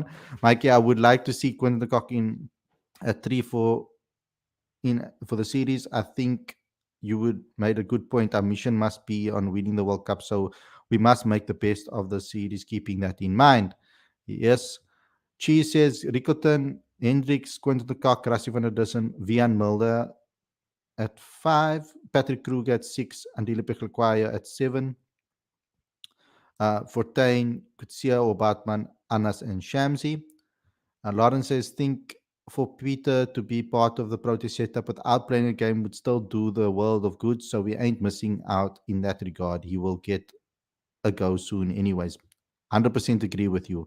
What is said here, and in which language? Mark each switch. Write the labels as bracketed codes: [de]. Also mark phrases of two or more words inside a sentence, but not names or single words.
[en] Mikey, I would like to see Quinton de Kock in at 3-4 for the series. I think you would made a good point. Our mission must be on winning the World Cup, so we must make the best of the series, keeping that in mind. Yes. Chi says Rickerton, Hendricks, Quinton de Kock, Rassie van der Dussen, Vian Mulder at 5, Patrick Kruger at 6, Andile Pechelquaya at 7, Fortuin, Kutsia, Obatman, Anas, and Shamsi. Lawrence says, think for Peter to be part of the Proteas setup without playing a game would still do the world of good, so we ain't missing out in that regard. He will get a go soon anyways. 100% agree with you.